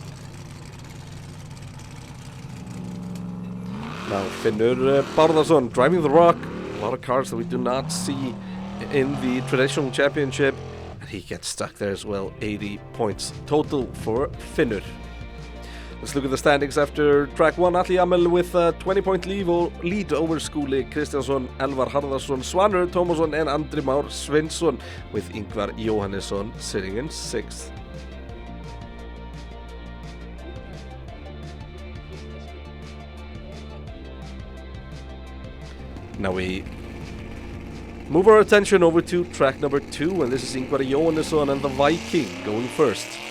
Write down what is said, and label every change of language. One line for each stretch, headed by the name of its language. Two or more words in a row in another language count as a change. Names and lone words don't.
English: Now Finnur Bárðarson driving the Rock. A lot of cars that we do not see in the traditional championship. And he gets stuck there as well. 80 points total for Finnur. Let's look at the standings after track 1. Atli Jamil with a 20-point lead over Skúli Kristjánsson, Elvar Harðarson, Svanur Tómasson and Andri Már Sveinsson, with Ingvar Jóhannesson sitting in 6th. Now we move our attention over to track number 2, and this is Ingvar Jóhannesson and the Viking going first.